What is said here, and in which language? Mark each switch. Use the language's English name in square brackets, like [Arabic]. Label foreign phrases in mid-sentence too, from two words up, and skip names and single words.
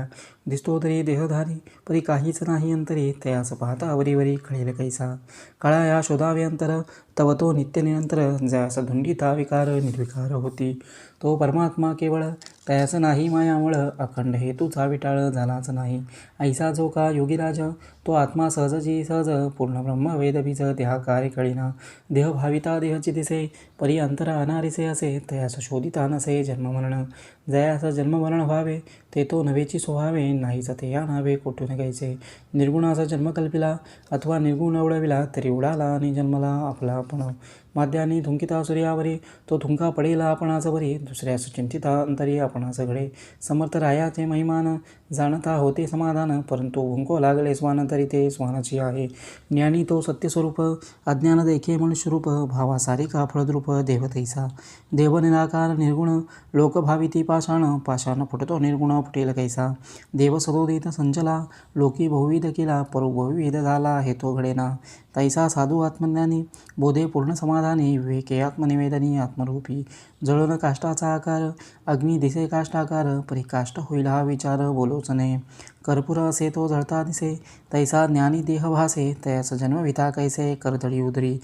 [Marathi] दिसतो तरी देहधारी परी काहीच नाही अंतरी तयास पाहता वरी कळेल कैसा. काळा या शोधावे अंतर तव तो नित्य निरंतर जयास धुंडिता विकार निर्विकार होती. तो परमात्मा केवळ तयास नाही मायामुळ अखंड हेतूचा विटाळ झालाच नाही. ऐसा जो का योगीराज तो आत्मा सहजची सहज पूर्ण ब्रह्म वेदबीज देहाकारे कळीना. देह भाविता देहची दिसे परी अंतर अनारिसे असे तयास शोधिता नसे जन्ममरण. जयास जन्ममरण व्हावे ते तो नवेची स्वभावे नाहीच ते या नावे कोठून घ्यायचे. निर्गुणाचा जन्म कल्पिला अथवा निर्गुण उडविला तरी उडाला आणि जन्मला आपला आपण. माद्याने थुंकिता सूर्यावरी तो थुंका पडेला आपणाच वरी. दुसऱ्यास चिंतिता अंतरी आपणाच घडे. समर्थ रायाचे महिमान जाणता होते समाधान परंतु भुंको लागले स्वान तरी ते स्वानाची आहे. ज्ञानी तो सत्यस्वरूप अज्ञान देखे मनुष्यरूप भावा सारिका फळद्रूप देव तैसा. देव निराकार निर्गुण लोकभाविती पाषाण पाषाण फुटतो निर्गुण फुटेल कैसा. देव सदोदित संचला लोकी बहुविध केला परो बहुविध झाला हे तो घडेना. तैसा साधू आत्मज्ञानी बोधे पूर्ण समाधानी विवेके आत्मनिवेदनी आत्मरूपी. जळून काष्टाचा आकार अग्नी दिसे काष्टाकार परी काष्ट होईल हा विचार बोलोच नये. कर्पूर असे तो जळता दिसे तैसा ज्ञानी देह भासे तयास जन्मविता कैसे करदळी उदरी.